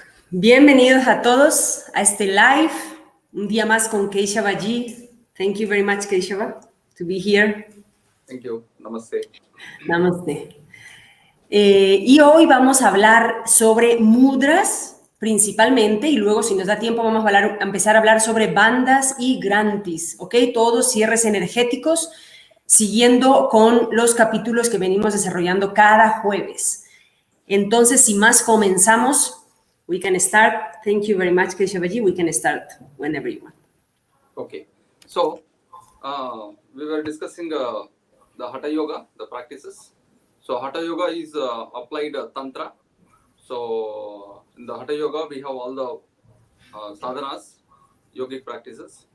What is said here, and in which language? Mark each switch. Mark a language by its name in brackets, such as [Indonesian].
[Spanish] Bienvenidos a todos a este live, un día más con Keshavaji. [English] Thank you very much, Keshava, to be here. Thank you. Namaste. Namaste. [Spanish] Y hoy vamos a hablar sobre mudras principalmente, y luego, si nos da tiempo, vamos a empezar a hablar sobre bandas y granthis, ¿ok? Todos cierres energéticos, siguiendo con los capítulos que venimos desarrollando cada jueves. Entonces, sin más, comenzamos. [English] We can start. Thank you very much, Keshavaji. We can start whenever you want. Okay. So, we were discussing the Hatha Yoga, the practices. So, Hatha Yoga is applied Tantra. So, in the Hatha Yoga, we have all the sadhanas, yogic practices.